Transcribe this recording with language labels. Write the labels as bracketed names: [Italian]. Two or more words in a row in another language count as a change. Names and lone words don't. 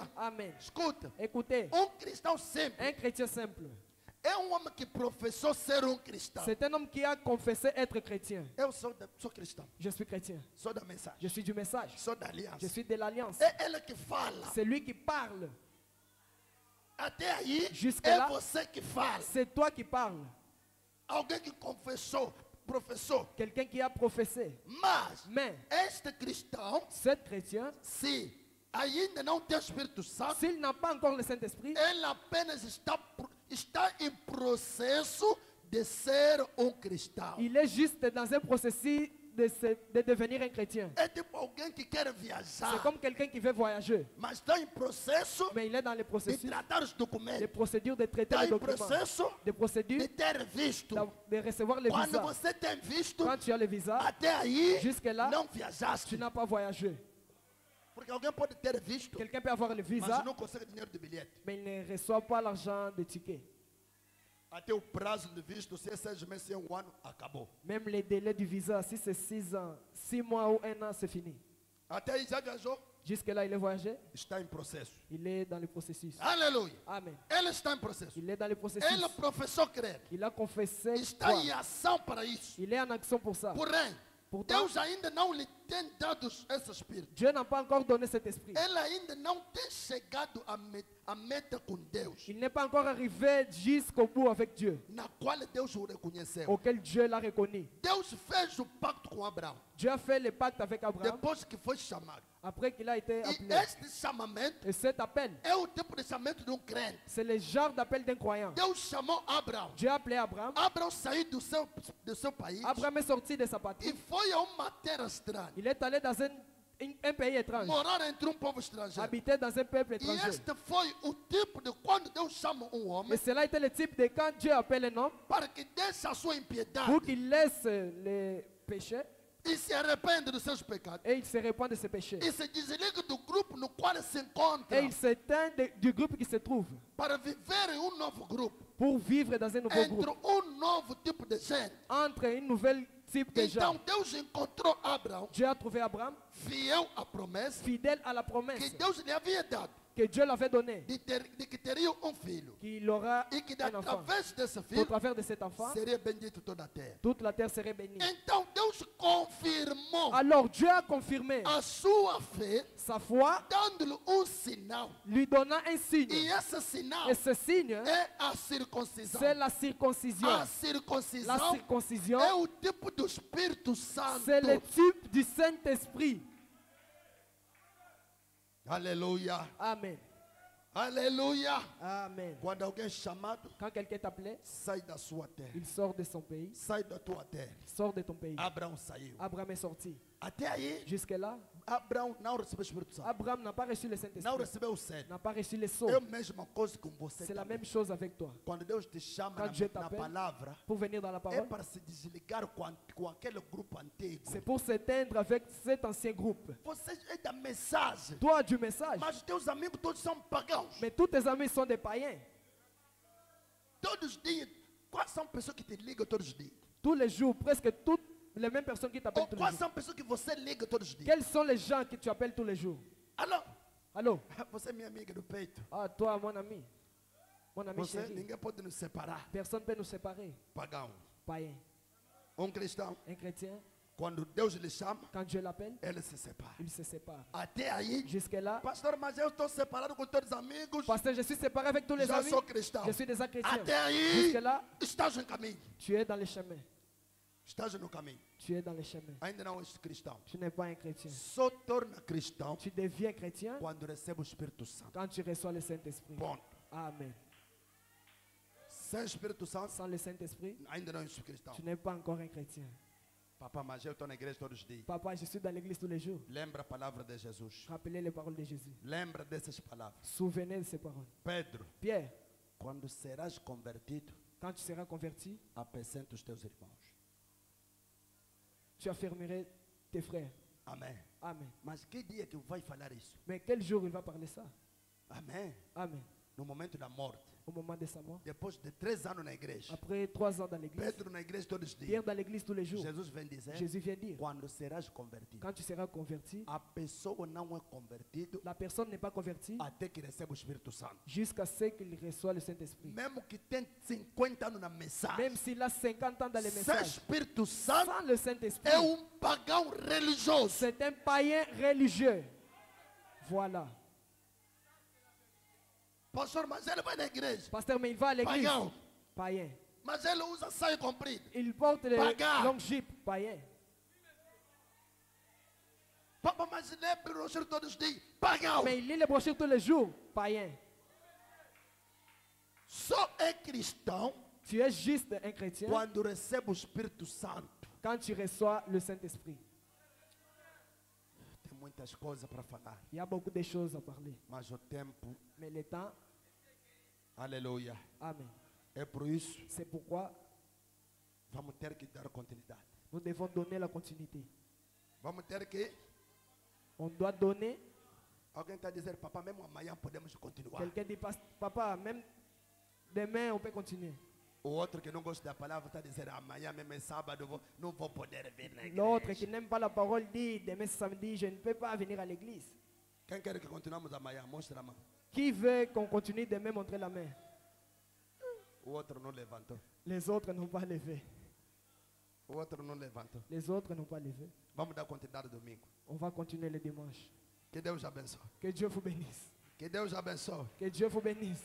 [Portuguese] Amen. Escuta, [French] Écoutez, [Portuguese] cristão simples [French] un chrétien simple, [Portuguese] é homem que professou ser cristão. [French] c'est un homme qui a confessé être chrétien. [Portuguese] Eu sou cristão, [French] Je suis chrétien. [Portuguese] sou da mensagem, [French] Je suis du message. [Portuguese] sou da [French] Je [Portuguese] aliança. [French] suis de l'alliance. [Portuguese] É ele que fala. [French] C'est lui qui parle. [Portuguese] Até aí, [French] Jusque [Portuguese] é lá, você que fala. [French] c'est toi qui parles. [Portuguese] Alguém que confessou, professou. [French] Quelqu'un qui a professé. [Portuguese] Mas, [French] Mais [Portuguese] este cristão, [French] cet chrétien, [Portuguese] se ainda não tem o Espírito Santo, [French] s'il n'a pas encore le Saint-Esprit, [Portuguese] ele apenas está em processo de ser cristão. [French] il est juste dans un processus de devenir un chrétien. [Portuguese] É tipo alguém que quer [French] C'est [Portuguese] viajar, [French] comme quelqu'un qui veut voyager, [Portuguese] mas está em processo [French] mais il est dans le [Portuguese] de [French] processus, [Portuguese] tratar os [French] les [Portuguese] documentos. [French] procédures de traiter [Portuguese] Está [French] les [Portuguese] em [French] documents, [Portuguese] processo [French] des procédures [Portuguese] de ter visto. [French] de recevoir le [Portuguese] Quando [French] visa. [Portuguese] você tem visto, [French] Quand tu as le visa, [Portuguese] até aí [French] jusque-là, [Portuguese] não viajaste. [French] tu n'as pas voyagé. [Portuguese] Porque alguém pode ter visto, [French] Quelqu'un peut avoir le [Portuguese] mas [French] visa, [Portuguese] não consegue dinheiro de bilhete. [French] mais il ne reçoit pas l'argent de ticket. [Portuguese] Até o prazo de visto, se é 6 meses, se é ano, acabou. [French] Même les délais du visa, si c'est 6 ans, 6 mois ou 1 an, c'est fini. [Portuguese] Até aí já viajou, [French] Jusque-là, il est voyagé, [Portuguese] está em processo. [French] il est dans le processus. [Portuguese] Aleluia. [French] Amen. [Portuguese] Ele está em processo. [French] Il est dans le processus. [Portuguese] Ele professou crer. [French] Il a confessé. [Portuguese] Está [French] croire. [Portuguese] em ação para isso. [French] Il est en action pour ça. [Portuguese] Porém, [French] Pourtant, [Portuguese] Deus ainda não lhe tem dado esse espírito. [French] Dieu n'a pas encore donné cet esprit. [Portuguese] Ele ainda não tem chegado à meta com Deus, [French] Il n'est pas encore arrivé jusqu'au bout avec Dieu, [Portuguese] na qual Deus o reconheceu. [French] auquel Dieu l'a reconnu. [Portuguese] Deus fez o pacto com Abraão, [French] Dieu a fait le pacte avec Abraham [Portuguese] depois que foi chamado. [French] après qu'il a été [Portuguese] E [French] appelé. [Portuguese] este chamamento [French] Et cet appel, [Portuguese] é o tipo de chamamento de crente. [French] c'est le genre d'appel d'un croyant. [Portuguese] Deus chamou Abraão. [French] Dieu a appelé Abraham. [Portuguese] Abraão saiu do seu país [French] Abraham est sorti de sa [Portuguese] e [French] patrie. [Portuguese] foi a uma terra estranha, [French] Il est allé dans un pays étrange, [Portuguese] morar entre povo estrangeiro. [French] habiter dans un peuple [Portuguese] E [French] étranger. [Portuguese] este foi o tipo de quando Deus chama homem [French] Et cela était le type de quand Dieu appelle un homme [Portuguese] para que deixe a sua impiedade [French] pour qu'il laisse les péchés [Portuguese] e se arrepende dos seus pecados [French] et il se répand de ses péchés. [Portuguese] e se desliga do grupo no qual se encontra [French] Et il s'éteint du groupe qui se trouve [Portuguese] para viver em novo grupo, [French] pour vivre dans un nouveau [Portuguese] entre [French] groupe, [Portuguese] novo tipo de gente. [French] entre une nouvelle type de gens. [Portuguese] Então Deus encontrou Abraão [French] Dieu a trouvé Abraham [Portuguese] fiel à promessa [French] fidèle à la [Portuguese] que [French] promesse [Portuguese] Deus lhe havia dado [French] que Dieu l'avait donnée, [Portuguese] de que teria filho [French] qu'il aura [Portuguese] e que [French] un enfant. [Portuguese] através desse [French] Au [Portuguese] filho [French] travers de cet enfant, [Portuguese] seria bendito toda a terra. [French] toute la terre serait bénie. [Portuguese] Então Deus confirmou [French] Alors Dieu a confirmé [Portuguese] a sua fé, [French] sa foi, [Portuguese] dando-lhe sinal. [French] lui donnant un [Portuguese] E [French] signe. [Portuguese] esse sinal [French] Et ce signe, [Portuguese] é a circuncisão. [French] c'est la circoncision. [Portuguese] A [French] La [Portuguese] circuncisão [French] circoncision, [Portuguese] é o tipo do Espírito Santo. [French] c'est le type du Saint-Esprit. [Portuguese] Aleluia. [French] Amen. [Portuguese] Aleluia. [French] Amen. [Portuguese] Quando alguém é chamado, [French] Quand quelqu'un t'appelait, [Portuguese] sai da sua terra. [French] il sort de son pays, [Portuguese] Sai da tua terra. [French] sort de ton pays. [Portuguese] Abraão saiu. [French] Abraham est sorti. [Portuguese] Até aí, [French] Jusque-là, [Portuguese] Abraão não recebeu o Espírito Santo. [French] Abraham n'a pas reçu le [Portuguese] Não [French] Saint-Esprit, [Portuguese] recebeu o céu. [French] n'a pas reçu le sceau. [Portuguese] É a mesma coisa com você. [French] C'est la [Portuguese] também. [French] même chose avec toi. [Portuguese] Quando Deus te chama [French] Quand Dieu [Portuguese] na [French] t'appelle, [Portuguese] palavra, [French] Pour venir dans la [Portuguese] é [French] parole, [Portuguese] para se desligar com aquele grupo antigo. [French] c'est pour s'éteindre avec cet ancien groupe. [Portuguese] Você é da mensagem, [French] Toi, du message, [Portuguese] mas os teus amigos todos são pagãos. [French] mais tous tes amis sont des païens. [Portuguese] Todos os dias, quais são pessoas que te ligam todos os dias? [French] Tous les jours, presque toutes les mêmes personnes qui t'appellent [Portuguese] Ou [French] tous les [Portuguese] quais [French] jours. [Portuguese] são pessoas que você liga todos os dias? [French] Quels sont les gens que tu appelles tous les jours? Alors, Allô? [Portuguese] Você é minha amiga do peito. [French] Ah, toi, mon ami. Mon ami [Portuguese] Você, [French] chéri. [Portuguese] ninguém pode nos separar. [French] Personne ne peut nous séparer. [Portuguese] Pagão. [French] Païen. [Portuguese] Cristão, [French] Un chrétien, [Portuguese] quando Deus lhe chama, [French] quand Dieu l'appelle, [Portuguese] ele se separa. [French] il se sépare. [Portuguese] Até aí, [French] Jusque-là, [Portuguese] pastor, mas eu estou separado com todos os amigos. [French] pasteur, je suis séparé avec tous les [Portuguese] Já [French] amis. [Portuguese] sou cristão. [French] Je suis déjà chrétien. [Portuguese] Até aí, [French] Jusque-là, [Portuguese] estás no caminho. [French] tu es dans le chemin. [Portuguese] Estás no caminho. [French] Tu es dans le chemin. [Portuguese] Ainda não és cristão. [French] Tu n'es pas un chrétien. [Portuguese] Só torna cristão [French] Tu deviens chrétien [Portuguese] quando recebe o Espírito Santo. [French] quand tu reçois le Saint-Esprit. [Portuguese] Ponto. [French] Amen. [Portuguese] Sem Espírito Santo, [French] Sans le Saint-Esprit, [Portuguese] ainda não és cristão. [French] tu n'es pas encore un chrétien. [Portuguese] Papai, mas eu estou na igreja todos os dias. [French] Papa, je suis dans l'église tous les jours. [Portuguese] Lembra a palavra de Jesus. [French] Rappelez les paroles de Jésus. [Portuguese] Lembra dessas palavras. [French] Souvenez de ces paroles. [Portuguese] Pedro, [French] Pierre, [Portuguese] quando serás convertido, [French] quand tu seras converti, [Portuguese] apacenta os teus irmãos. [French] tu affermerais tes frères. [Portuguese] Amém. [French] Amen. [Portuguese] Mas que dia que vai falar isso? [French] Mais quel jour il va parler ça? [Portuguese] Amém. [French] Amen. [Portuguese] No momento da morte. [French] Au moment de sa mort. [Portuguese] Depois de 3 anos na igreja. [French] Après 3 ans dans l'église. [Portuguese] Pedro na igreja todos os dias. [French] Pierre dans l'église tous les jours. [Portuguese] Jesus vem dizer, [French] Jésus vient dire, [Portuguese] quando serás convertido. [French] quand tu seras converti, [Portuguese] A pessoa não é convertido [French] la personne n'est pas convertie [Portuguese] até que receba o Espírito Santo. [French] jusqu'à ce qu'il reçoit le Saint-Esprit. [Portuguese] Mesmo que tenha 50 anos na mensagem. [French] Même s'il a 50 ans dans les [Portuguese] Sem [French] messages, [Portuguese] Espírito Santo [French] sans le Saint-Esprit, [Portuguese] é pagão religioso. [French] c'est un païen religieux. Voilà. [Portuguese] Pastor, mas ele vai na igreja. [French] Pasteur, mais il va à l'église. Païen. Païen. [Portuguese] Mas ele usa saia comprida. [French] Il porte les [Portuguese] Paga. [French] longues jupes. Païen. [Portuguese] Papa, mas ele é brocheiro todos os dias. Pagão. [French] Mais il lit les brochures tous les jours. Païen. [Portuguese] Só é cristão [French] Tu es juste un chrétien [Portuguese] quando recebe o Espírito Santo. [French] quand tu reçois le Saint-Esprit. [Portuguese] Tem muitas coisas para falar. [French] Il y a beaucoup de choses à parler. [Portuguese] Mas o tempo, [French] Mais le temps, [Portuguese] aleluia. [French] amen. [Portuguese] É por isso, [French] C'est pourquoi [Portuguese] vamos ter que dar continuidade. [French] nous devons donner la continuité. [Portuguese] Vamos ter que. [French] On doit donner. [Portuguese] Alguém está a dizer, papai, mesmo amanhã podemos continuar. [French] Quelqu'un dit, papa, même demain, on peut continuer. [Portuguese] O outro que não gosta da palavra está a dizer, amanhã mesmo é sábado, não vou poder vir na [French] L'autre qui [Portuguese] igreja. [French] n'aime pas la parole dit, demain c'est samedi, je ne peux pas venir à l'église. [Portuguese] Quem quer que continuemos amanhã? Mostra a mão. [French] Qui veut qu'on continue demain, montrer la main? [Portuguese] O outro não levantou. [French] Les autres n'ont pas levé. [Portuguese] O outro não levantou. [French] Les autres n'ont pas levé. [Portuguese] Vamos dar continuidade domingo. [French] On va continuer le dimanche. [Portuguese] Que Deus abençoe. [French] Que Dieu vous bénisse. [Portuguese] Que Deus abençoe. [French] Que Dieu vous bénisse.